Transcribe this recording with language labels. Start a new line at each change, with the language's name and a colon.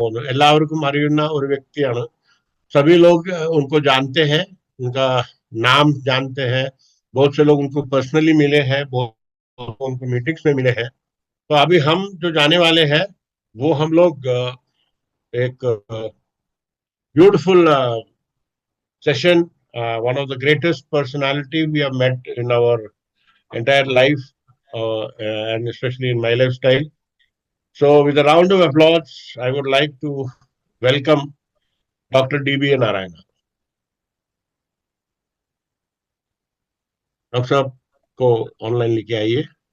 Malayalam: എല്ലാവർക്കും അറിയുന്ന ഒരു വ്യക്തിയാണ്.
Hindi: सभी लोग उनको जानते हैं, उनका नाम जानते हैं। बहुत से लोग उनको पर्सनली मिले हैं, बहुत लोग उनको मीटिंग्स में मिले हैं। तो अभी हम जो जाने वाले हैं वो हम लोग एक beautiful session,
English: one of the greatest personality we have met in our entire life, and especially in my lifestyle. So with a round of applause, I would like to welcome Dr. D.B. Narayana.
Hindi: Doctor साहब को online लेके आइए.